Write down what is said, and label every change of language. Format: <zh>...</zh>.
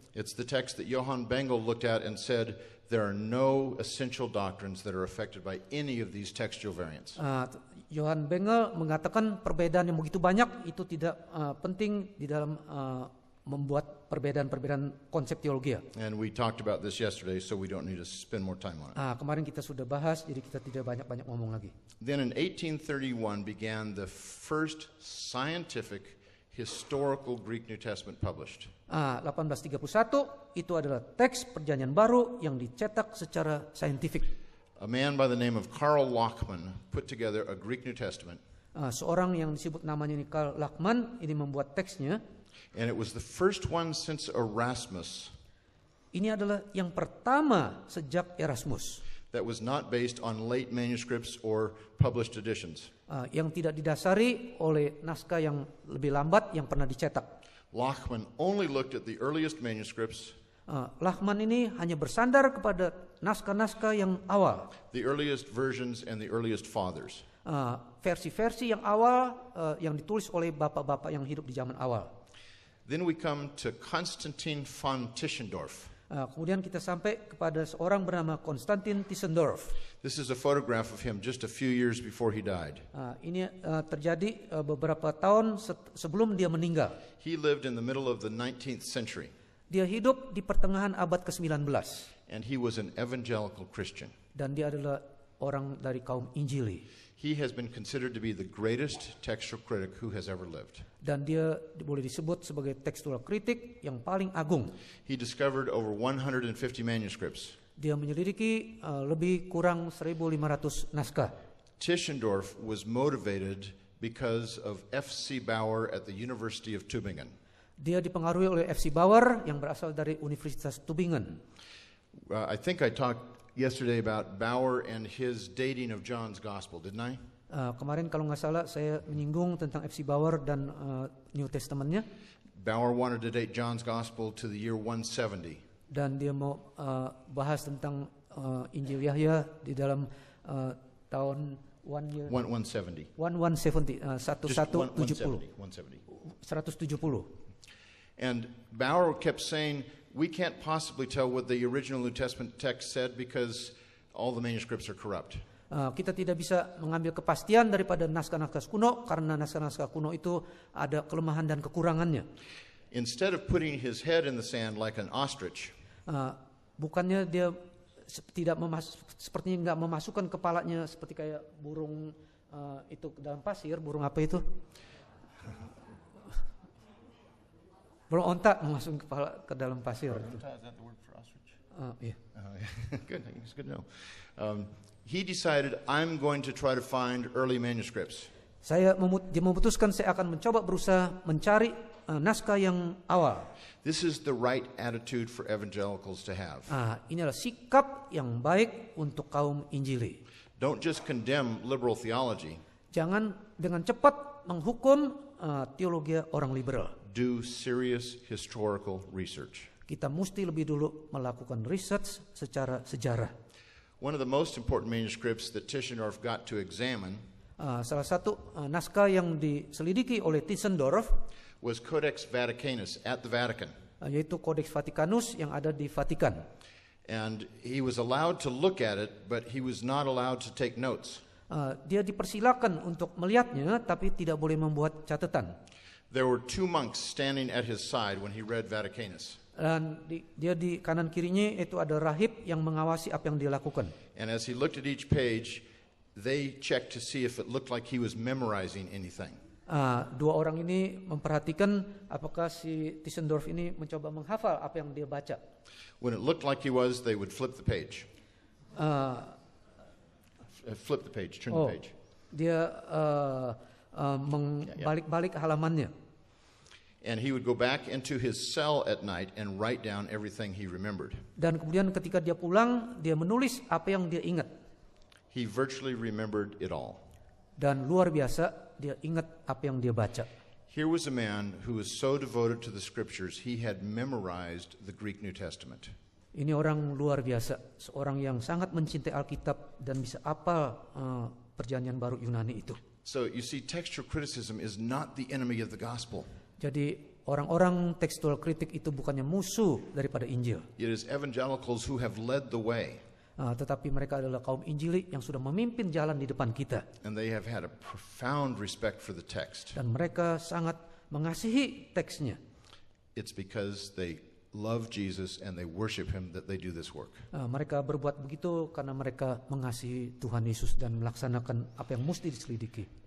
<en>It's the text that Johann Bengel looked at and said there are no essential doctrines that are affected by any of these textual variants.</en> <id>Johann Bengel mengatakan perbedaan yang begitu banyak itu tidak penting di dalam membuat perbedaan-perbedaan konsep teologi.</id> <en>And we talked about this yesterday, so we don't need to spend more time on it.</en> <id>Kemarin kita sudah bahas, jadi kita tidak banyak-banyak ngomong lagi.</id> <en>Then in 1831 began the first scientific historical Greek New Testament published.</en> <id>1831 itu adalah teks Perjanjian Baru yang dicetak secara saintifik.</id> <en>A man by the name of Karl Lachmann put together a Greek New Testament.</en> <id>Seorang yang disebut namanya ini Karl Lachmann ini membuat teksnya.</id> <en>And it was the first one since Erasmus.</en> <id>Ini adalah yang pertama sejak Erasmus.</id> <en>That was not based on late manuscripts or published editions.</en> <id>Yang tidak didasari oleh naskah yang lebih lambat yang pernah dicetak.</id> <en>Lachmann only looked at the earliest manuscripts.</en> <id>Lachmann ini hanya bersandar kepada naskah-naskah yang awal.</id> <en>The earliest versions and the earliest fathers.</en> <id>Versi-versi yang awal yang ditulis oleh bapak-bapak yang hidup di zaman awal.</id> <en>Then we come to Konstantin von Tischendorf.</en> <id>Kemudian kita sampai kepada seorang bernama Konstantin Tischendorf.</id> <en>This is a photograph of him just a few years before he died.</en> <id>Ini terjadi beberapa tahun sebelum dia meninggal.</id> <en>He lived in the middle of the 19th century.</en> <id>Dia hidup di pertengahan abad ke-19.</id> <en>And he was an evangelical Christian.</en> <id>Dan dia adalah orang dari kaum Injili.</id> <en>He has been considered to be the greatest textual critic who has ever lived.</en> <id>Dan dia boleh disebut sebagai tekstual kritik yang paling agung.</id> <en>He discovered over 150 manuscripts.</en> <id>Dia menyelidiki lebih kurang 1.500 naskah.</id> <en>Tischendorf was motivated because of F.C. Bauer at the University of Tübingen.</en> <id>Dia dipengaruhi oleh F.C. Bauer yang berasal dari Universitas Tübingen.</id> <en>I think I talked yesterday about Bauer and his dating of John's Gospel, didn't I?</en> <id>Kemarin kalau nggak salah saya menyinggung tentang F.C. Bauer dan New Testament-nya.</id> <en>Bauer wanted to date John's Gospel to the year 170.</en> <id>Dan dia mau bahas tentang Injil Yahya di dalam tahun 170. 170. 170.</id> <en>And Bauer kept saying, we can't possibly tell what the original New Testament text said because all the manuscripts are corrupt.</en> <id>Kita tidak bisa mengambil kepastian daripada naskah-naskah kuno karena naskah-naskah kuno itu ada kelemahan dan kekurangannya.</id> <en>Instead of putting his head in the sand like an ostrich,</en> <id>bukannya dia sepertinya nggak memasukkan kepalanya seperti kayak burung itu ke dalam pasir, burung apa itu? Burung onta memasukkan kepala ke dalam pasir.</id> <en>Is that the word for ostrich? Yeah. Good, it's good to know. He decided, I'm going to try to find early manuscripts.</en> <id>Dia memutuskan saya akan mencoba berusaha mencari naskah yang awal.</id> <en>This is the right attitude for evangelicals to have.</en> <id>Ini adalah sikap yang baik untuk kaum Injili.</id> <en>Don't just condemn liberal theology.</en> <id>Jangan dengan cepat menghukum teologi orang liberal.</id> <en>Do serious historical research.</en> <id>Kita mesti lebih dulu melakukan research secara sejarah.</id> <en>One of the most important manuscripts that Tischendorf got to examine</en> <id>Salah satu naskah yang diselidiki oleh Tischendorf</id> <en>was Codex Vaticanus at the Vatican.</en> <id>Yaitu Codex Vaticanus yang ada di Vatikan.</id> <en>And he was allowed to look at it, but he was not allowed to take notes.</en> <id>Dia dipersilakan untuk melihatnya, tapi tidak boleh membuat catatan.</id> <en>There were 2 monks standing at his side when he read Vaticanus.</en> <id>Dan dia di kanan kirinya itu ada rahib yang mengawasi apa yang dia lakukan.</id> <en>And as he looked at each page, they checked to see if it looked like he was memorizing anything.</en> <id>Dua orang ini memperhatikan apakah si Tischendorf ini mencoba menghafal apa yang dia baca.</id> <en>When it looked like he was, they would flip the page. Flip the page, turn the page.</en> <id>Dia membalik-balik halamannya.</id> <en>And he would go back into his cell at night and write down everything he remembered.</en> <id>Dan kemudian ketika dia pulang, dia menulis apa yang dia ingat.</id> <en>He virtually remembered it all.</en> <id>Dan luar biasa, dia ingat apa yang dia baca.</id> <en>Here was a man who was so devoted to the scriptures, he had memorized the Greek New Testament.</en> <id>Ini orang luar biasa, seorang yang sangat mencintai Alkitab dan bisa hafal Perjanjian Baru Yunani itu.</id> <en>So you see, textual criticism is not the enemy of the gospel.</en> <id>Jadi orang-orang tekstual kritik itu bukannya musuh daripada Injil.</id> <en>It is evangelicals who have led the way.</en> <id>Tetapi mereka adalah kaum Injili yang sudah memimpin jalan di depan kita.</id> <en>And they have had a profound respect for the text.</en> <id>Dan mereka sangat mengasihi teksnya.</id> <en>It's because they love Jesus and they worship him that they do this work.</en> <id>Mereka berbuat begitu karena mereka mengasihi Tuhan Yesus dan melaksanakan apa yang mesti diselidiki.</id>